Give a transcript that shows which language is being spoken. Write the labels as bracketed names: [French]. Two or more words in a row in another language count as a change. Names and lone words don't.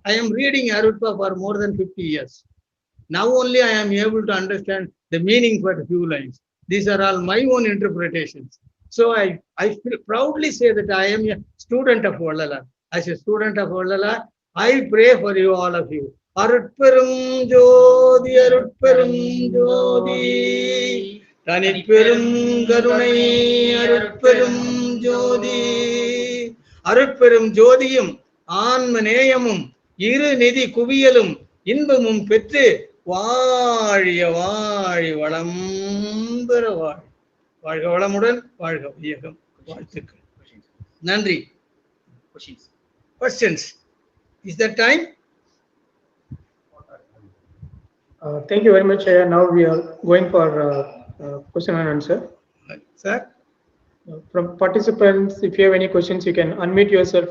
[English] I am reading Arutva for more than 50 years. Now only I am able to understand the meaning for a few lines. These are all my own interpretations. So I proudly say that I am a student of Vallalar. As a student of Vallalar, I pray for you, all of you. [Tamil] அருட்பெருஞ்ஜோதி அருட்பெருஞ்ஜோதி தனிப்பெருங்கருணை அருட்பெருஞ்ஜோதி அருட்பெருஞ்ஜோதியும் ஆன்மநேயமும் இருநிதி குவியலும் இன்பமும் பெற்று, வாழிய வாழி வளம் பெற வாழ். வாழ்க வளமுடன், வாழ்க வையகம். வாழ்த்துக்கள். நன்றி. [English] Questions. Is that time? Thank you very much. Now we are going for question and answer. Sir? From participants, if you have any questions, you can unmute yourself.